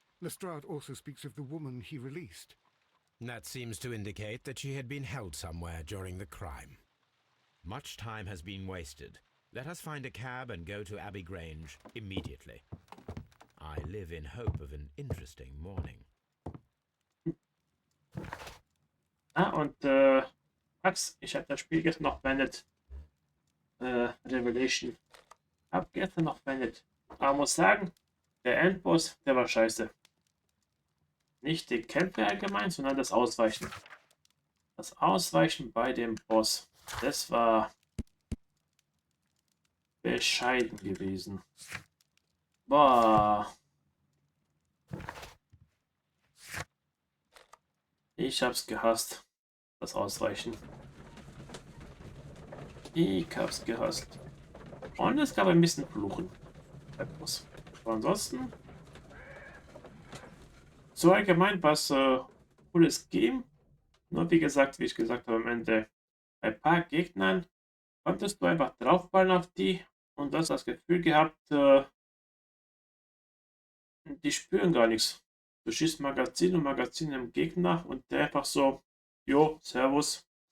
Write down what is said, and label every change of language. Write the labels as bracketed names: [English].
[English] Lestrade also speaks of the woman he released. That seems to indicate that she had been held somewhere during the crime. Much time has been wasted. Let us find a cab and go to Abbey Grange immediately. I live in hope of an interesting morning. [German] Und Max, ich habe das Spiel gestern noch beendet. Revelation. Hab gestern noch beendet. Aber muss sagen, der Endboss, der war scheiße. Nicht die Kämpfe allgemein, sondern das Ausweichen. Das Ausweichen bei dem Boss. Das war bescheiden gewesen. Boah. Ich hab's gehasst. Das Ausweichen. Ich hab's gehasst. Und es gab ein bisschen Fluchen. Aber ansonsten. So allgemein was cooles Game. Nur wie gesagt, wie ich gesagt habe, am Ende bei ein paar Gegnern konntest du einfach draufballen auf die und du hast das Gefühl gehabt, die spüren gar nichts. Du schießt Magazin und Magazin im Gegner und der einfach so, jo, Servus.